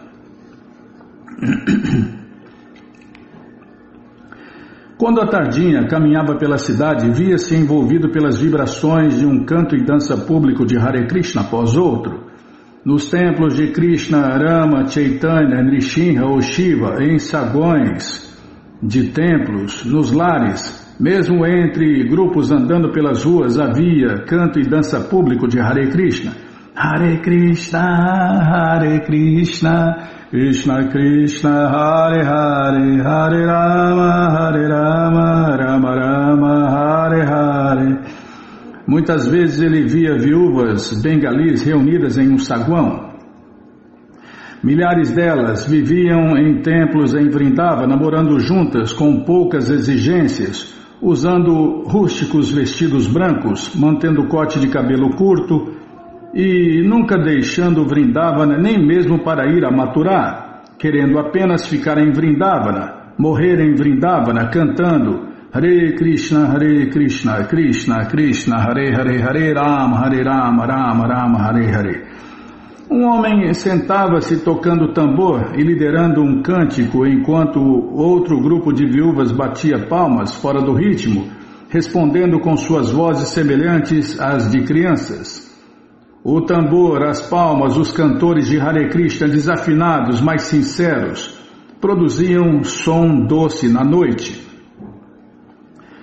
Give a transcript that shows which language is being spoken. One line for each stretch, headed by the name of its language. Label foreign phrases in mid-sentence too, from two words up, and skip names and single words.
Portuguese: Quando a tardinha caminhava pela cidade, via-se envolvido pelas vibrações de um canto e dança público de Hare Krishna após outro. Nos templos de Krishna, Rama, Chaitanya, Nrsimha ou Shiva, em sagões de templos, nos lares, mesmo entre grupos andando pelas ruas, havia canto e dança público de Hare Krishna. Hare Krishna, Hare Krishna, Krishna Krishna, Hare Hare, Hare Rama, Rama Rama, Hare Hare. Muitas vezes ele via viúvas bengalis reunidas em um saguão. Milhares delas viviam em templos em Vrindavana, morando juntas com poucas exigências, usando rústicos vestidos brancos, mantendo cote de cabelo curto e nunca deixando Vrindavana nem mesmo para ir a Mathura, querendo apenas ficar em Vrindavana, morrer em Vrindavana cantando Hare Krishna, Krishna Krishna, Hare Hare, Hare Rama, Rama Rama, Hare Hare. Um homem sentava-se tocando tambor e liderando um cântico enquanto outro grupo de viúvas batia palmas fora do ritmo, respondendo com suas vozes semelhantes às de crianças. O tambor, as palmas, os cantores de Hare Krishna desafinados, mas sinceros, produziam som doce na noite.